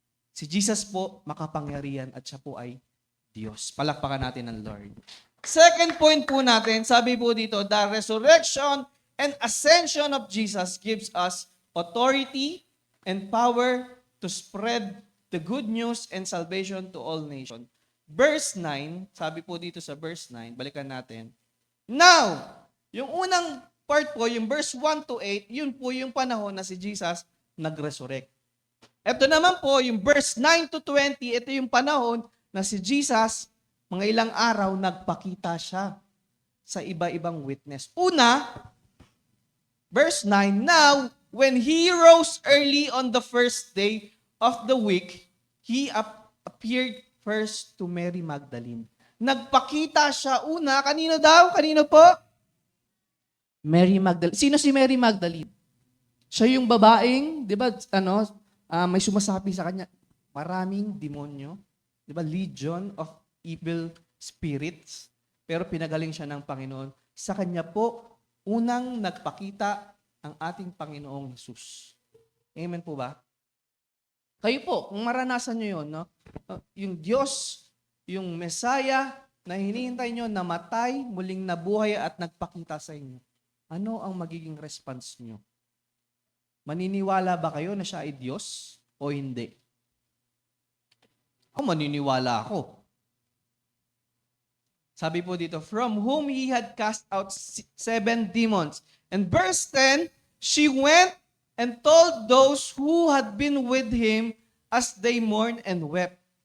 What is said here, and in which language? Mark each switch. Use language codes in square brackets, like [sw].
[tl] Si Jesus po makapangyarihan at siya po ay Diyos. Palakpakan natin ng Lord. [en] Second point [tl] po natin, sabi po dito, [en] the resurrection and ascension of Jesus gives us authority and power to spread the good news and salvation to all nations. [tl] Verse 9, sabi po dito sa verse 9, balikan natin. Now, yung unang part po, yung verse 1 to 8, yun po yung panahon na si Jesus nag-resurrect. Ito naman po, yung verse 9 to 20, ito yung panahon na si Jesus, mga ilang araw, nagpakita siya sa iba-ibang witness. [en] Una, verse 9, now, when He rose early on the first day of the week, He appeared first to Mary Magdalene. [tl] Nagpakita siya una. Kanino daw? Kanino po? Mary Magdalene. Sino si Mary Magdalene? Siya yung babaeng, di ba, may sumasabi sa kanya, maraming demonyo. Di ba, [en] legion of evil spirits. [tl] Pero pinagaling siya ng Panginoon. Sa kanya po, unang nagpakita ang ating Panginoong Hesus. Amen po ba? Kayo po, kung maranasan nyo yun, no? Yung Diyos, yung Messiah na hinihintay nyo namatay, muling nabuhay at nagpakita sa inyo. Ano ang magiging response nyo? Maniniwala ba kayo na siya ay Diyos o hindi? Ako maniniwala ako. Sabi po dito, [en] from whom He had cast out 7 demons. And verse 10, she went and told those who had been with Him as they mourned and wept.